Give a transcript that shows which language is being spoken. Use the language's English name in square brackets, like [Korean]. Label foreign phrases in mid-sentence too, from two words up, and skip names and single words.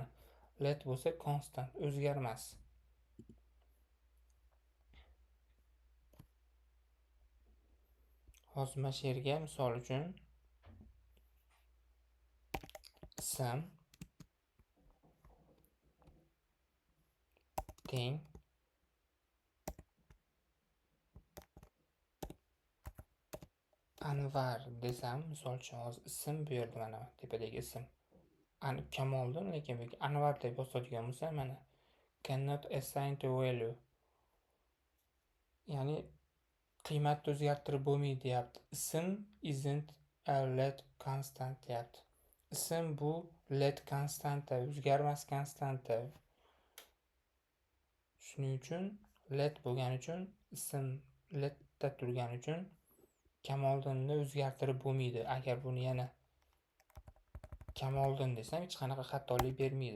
[Uzbek] Let bo'lsa constant, o'zgarmas. Hozir mana shu yerga misol uchun ism teng Anvar desam, misol uchun hozir ism bu yerda mana tepadagi ism Kamoliddin, lekin bu Anvar deb yozadigan bo'lsam mana [English] cannot assign to value, [Uzbek] ya'ni qiymatni o'zgartirib bo'lmaydi deyapti. [English] Ism isn't a let constant [Uzbek] deyapti. Ism bu let konstanta, o'zgarmas konstanta. Shuning uchun let bo'lgani uchun ism letda turgani uchun Kamoliddinni o'zgartirib bo'lmaydi. Agar buni yana Kamoliddin desam hech qanaqa xatolik bermaydi.